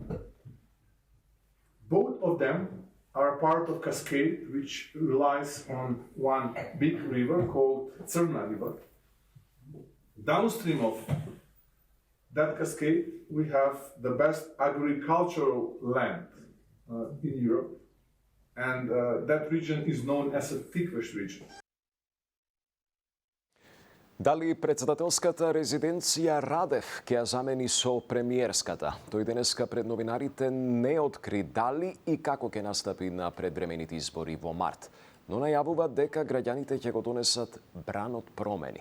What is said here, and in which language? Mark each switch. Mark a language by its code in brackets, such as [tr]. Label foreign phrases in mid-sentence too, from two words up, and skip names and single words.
[en] Both of them are part of Cascade, which relies on one big river called Crna River. Downstream of that cascade, we have the best agricultural land in Europe, and that region is known as a Tikveš region. [mk] Дали председателската резиденција Радев ќе ја замени со премиерската? Тој денеска пред новинарите не откри дали и како ќе настапи на предвремените избори во март, но најавува дека граѓаните ќе го донесат бран од промени.